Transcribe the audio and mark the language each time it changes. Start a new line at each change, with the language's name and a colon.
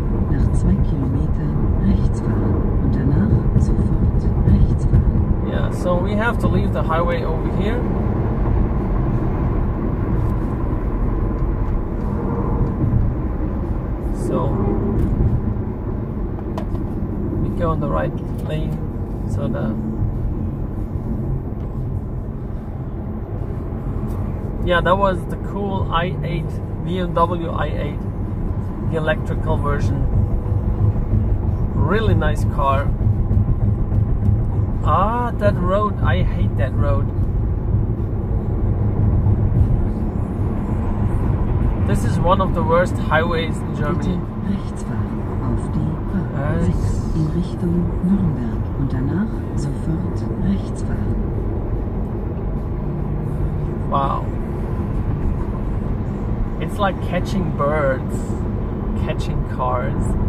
German: Nach 2 Kilometern rechts fahren und danach sofort rechts fahren.
English: Yeah, so we have to leave the highway over here. So we go on the right lane. So yeah, that was the cool i8, BMW i8, the electrical version. Really nice car. Ah, that road, I hate that road. This is one of the worst highways in Germany.
German: Bitte rechts fahren auf die A6 in Richtung Nürnberg und danach sofort rechts fahren.
English: Wow. It's like catching birds, catching cars.